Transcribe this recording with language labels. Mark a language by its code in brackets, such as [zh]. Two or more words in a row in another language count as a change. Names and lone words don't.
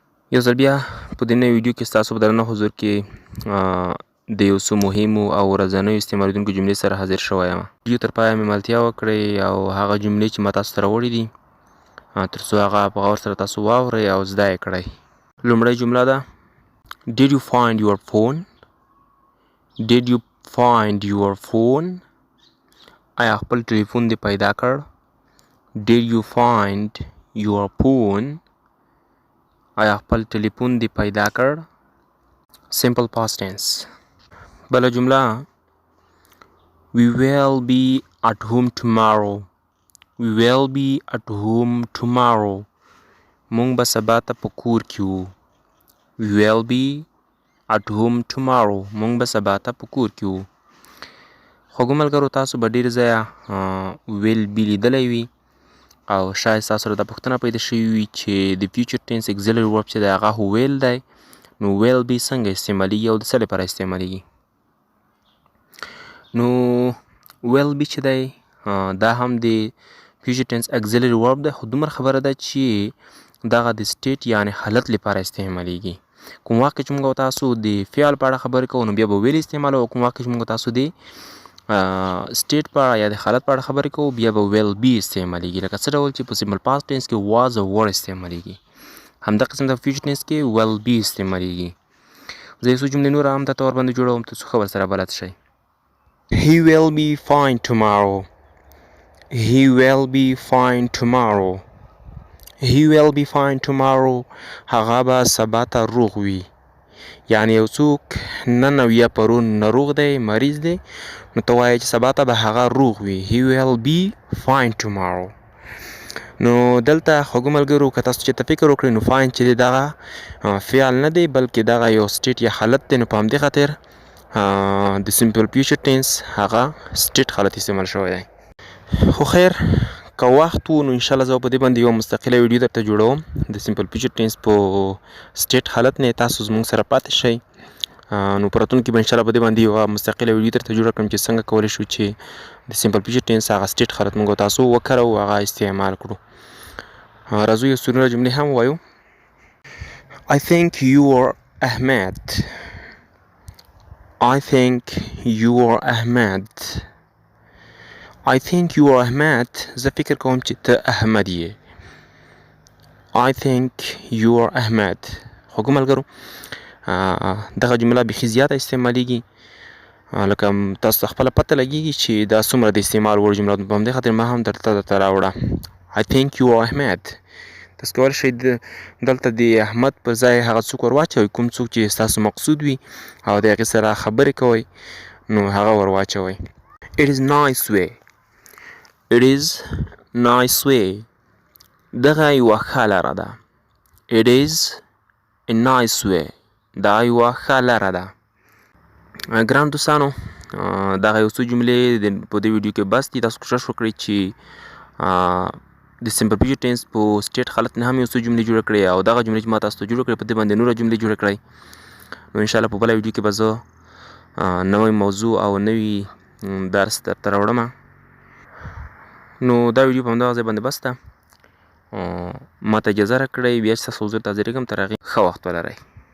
[ps] یو ځل بیا په دې نوې ویډیو کې ستاسو په درنه حضور کې د یو څو مهمو او ورځنیو استعمالیدونکو جملې سره حاضر شوی یم. ویډیو تر پایه ملتیا وکړئ او هغه جملې چې ما تاسو ته راوړي دي تر څو هغه په غور سره تاسو واورئ او زده یې کړئ. لومړۍ جمله ده [en] Did you find your phone? Did you find your phone? [ps] آیا خپل ټلیفون دې پیدا کړ؟ [en] Did you find your phone? [ps] آیا خپل ټلیفون دې پیدا کړ؟ [en] Simple past tense. [ps] بله جمله [en] We will be at home tomorrow. We will be at home tomorrow. [ps] مونږ به سبا ته په کور کې وو. [en] We will be at home tomorrow. [ps] مونږ به سبا ته په کور کې وو. خوږو ملګرو تاسو به ډېر ځایه [en] will be [ps] لیدلی وي او شاید ستاسو سره دا پوښتنه پیدا شوې وي چې د [en] future tense auxiliary verb [ps] چې دی هغه will دی نو [en] will be [ps] څنګه استعمالیږي او د څه لپاره استعمالیږي. نو [en] will be [ps] چې دی دا هم د [en] future tense auxiliary verb [ps] دی خو دومره خبره ده چې دغه د state یعنې حالت لپاره استعمالیږي. کوم وخت کې چې موږ تاسو د فعل په اړه خبرې کوو نو بیا به will استعمالوو او کوم وخت کې چې موږ تاسو د state په اړه یا د حالت په اړه خبرې کوو بیا به [en] will be [ps] استعمالیږي. لکه څه ډول چې په [en] simple past tense [ps] کې was او were استعمالیږي همدا قسم د [en] future tense [ps] کې [en] will be [ps] استعمالیږي. زه یو څو جملې نور هم درته ورباندې جوړوم تر څو ښه ورسره بلد شئ. [en] He will be fine tomorrow. He will be fine tomorrow. He will be fine tomorrow. [ps] هغه به سبا ته روغ وي. یعنې یو څوک نن او یا پرون ناروغ دی مریض دی نو ته وایې چې سبا ته به هغه روغ وي. [en] He will be fine tomorrow. [ps] نو دلته خوږو ملګرو که تاسو چې ته فکر وکړئ نو fine چې دی دغه فعل نه دی بلکې دغه یو state یا حالت دی نو په همدې خاطر د [en] simple future tense [ps] هغه state حالت استعمال شوی دی. خو خیر که وخت وو نو انشاءالله زه په دې باندې یوه مستقله ویډیو درته جوړوم د [en] simple future tense [ps] په state حالت نه تاسو زموږ سره پاتې شئ. نو په راتلونکي کې به انشاءالله په دې باندې یوه مستقله ویډیو درته جوړه کړم چې څنګه کولی شو چې د [en] simple future tense [ps] هغه state حالت موږ تاسو وکاروو هغه استعمال کړو. راځو یو څو نوره جملې هم ووایو. [en] I think you are Ahmed. I think you are Ahmed. I think you are Ahmed. [ps] زه فکر کوم چې ته احمد یې. [en] I think you are Ahmed. [ps] خوږو ملګرو دغه جمله بیخي زیاته استعمالیږي لکه تاسو ته خپله پته لګیږي چې دا څومره د استعمال وړ جمله ده په همدې خاطر ما هم درته راوړه. [en] I think you are Ahmed. [ps] تاسو کولی شئ دلته د احمد پر ځای هغه څوک ور واچوئ کوم څوک چې ستاسو مقصود وي او د هغې سره خبرې کوئ نو هغه ور واچوئ. [en] It is nice way. It is nice way. [ps] دغه یوه ښه لاره ده. [en] It is a nice way. [ps] دا یوه ښه لاره ده. ګران دوستانو دغه یو څو جملې په دې ویډیو کې بس دي. تاسو کوشش وکړئ چې د [en] simple future tense [ps] په state حالت نه هم یو څو جملې جوړه کړئ او دغه جملې چې ما تاسو ته جوړه کړئ په دې باندې نوره جملې جوړه کړئ. نو انشاءالله په بله ویډیو کې به زه نوی موضوع او نوي درس درته راوړم. نو دا ویډیو په همدغه ځای باندې بس ده. ما ته اجازه راکړئ بیا چې ستاسو حضور ته حاضرېږم تر هغې ښه وخت ولرئ.